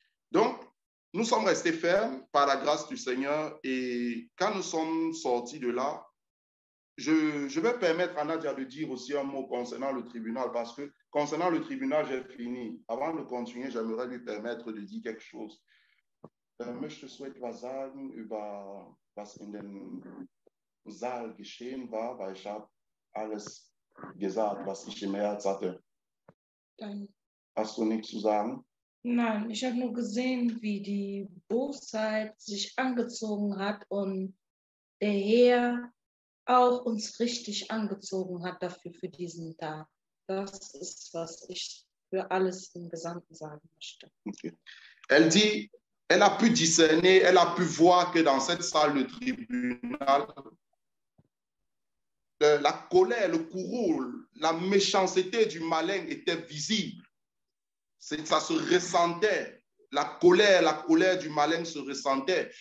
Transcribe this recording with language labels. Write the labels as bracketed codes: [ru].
[fr] Donc, nous sommes restés fermes par la grâce du Seigneur et quand nous sommes sortis de là, je vais permettre à Nadia de dire aussi un mot concernant le tribunal parce que concernant le tribunal, j'ai fini. Avant de continuer, j'aimerais lui permettre de dire quelque chose. [de] Möchte so etwas sagen über was in dem Saal geschehen war, weil ich habe alles gesagt, was ich im Herz hatte. Nein. Hast du nichts zu sagen? Nein, ich habe nur gesehen, wie die Bosheit sich angezogen hat und der Herr auch uns richtig angezogen hat dafür für diesen Tag. Das ist, was ich für alles im Gesamten sagen möchte. Okay. [fr] Elle dit, elle a pu discerner, elle a pu voir que dans cette salle de tribunal, la colère, le courroux, la méchanceté du malin était visible. Ça se ressentait. La colère du malin se ressentait.